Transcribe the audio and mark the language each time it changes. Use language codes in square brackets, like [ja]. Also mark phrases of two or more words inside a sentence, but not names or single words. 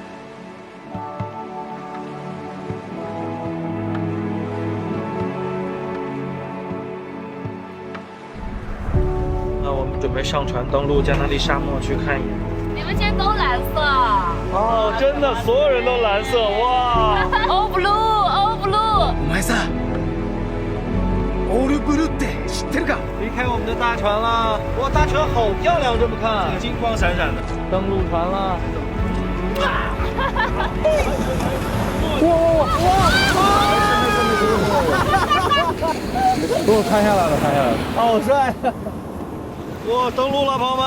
[zh] 那我们准备上船登陆加那利沙漠去看一眼。你们今天都蓝色。哦，真的，所有人都蓝色，哇 [en] ！All blue, all blue。 [ja] お前さ、オールブルーって知ってるか？ [zh] 离开我们的大船了，哇，大船好漂亮，这么看，金光闪闪的。登陆船了。给我看下来了，看下来了，好帅！哇，登陆了，朋友们！